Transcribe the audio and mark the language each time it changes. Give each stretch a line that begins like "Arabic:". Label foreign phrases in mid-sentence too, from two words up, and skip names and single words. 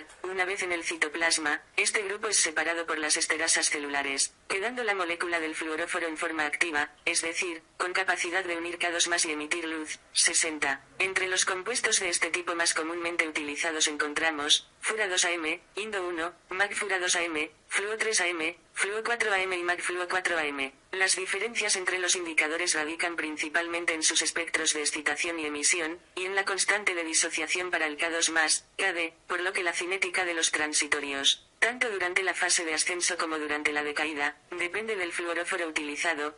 Spanish: Una vez en el citoplasma, este grupo es separado por las esterasas celulares, quedando la molécula del fluoróforo en forma activa, es decir, con capacidad de unir K2+ y emitir luz. 60. Entre los compuestos de este tipo más comúnmente utilizados encontramos Fura 2AM, Indo 1, Magfura 2AM, Fluo 3AM, Fluo 4AM y Magfluo 4AM. Las diferencias entre los indicadores radican principalmente en sus espectros de excitación y emisión, y en la constante de disociación para el K2+, KD, por lo que la cinética de los transitorios, tanto durante la fase de ascenso como durante la de caída, depende del fluoróforo utilizado.